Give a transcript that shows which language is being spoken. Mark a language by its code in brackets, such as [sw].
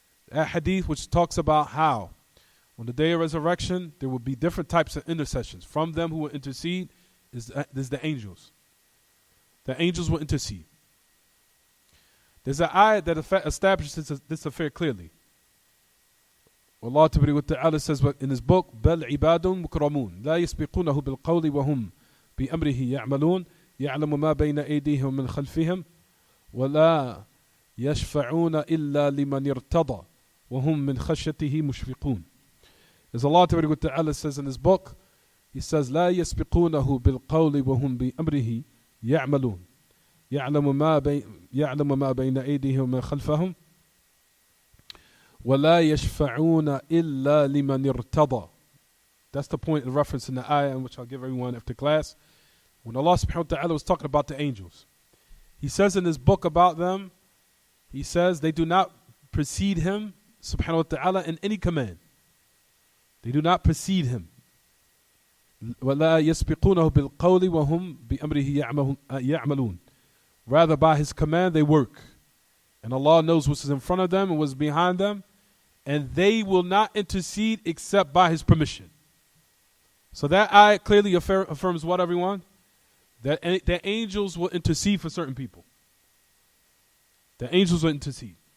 [en] That hadith which talks about how on the day of resurrection there will be different types of intercessions. From them who will intercede is the angels. The angels will intercede. There's an ayat that establishes this affair clearly. Allah Ta'ala says in his book, [ar] بَلْ عِبَادٌ مُكْرَمُونَ لَا يَسْبِقُونَهُ بِالْقَوْلِ وَهُمْ بِأَمْرِهِ يَعْمَلُونَ يَعْلَمُ مَا بَيْنَ أَيْدِيهِمْ وَمِنْ خَلْفِهِمْ وَلَا يَشْفَعُونَ إِلَّا لِمَنِ ارْتَضَى وَهُمْ مِنْ خَشْيَتِهِ مُشْفِقُونَ. [en] As Allah Ta'ala says in his book, he says, [ar] لَا يَسْبِقُونَهُ بِالْقَوْلِ وَهُمْ بِأَمْرِهِ يَعْمَلُونَ يعلم ما بين أيديهم ومن خلفهم ولا يشفعون إلا لمن ارتضى. [en] That's the point of reference in the ayah, in which I'll give everyone after class. When Allah subhanahu wa ta'ala was talking about the angels, He says in his book about them, He says they do not precede Him subhanahu wa ta'ala in any command. They do not precede Him. [ar] ولا يسبقونه بالقول وهم بأمره يعملون. [en] Rather, by His command, they work. And Allah knows what's in front of them and what's behind them. And they will not intercede except by His permission. So that ayat clearly affirms what, everyone? That the angels will intercede for certain people. The angels will intercede.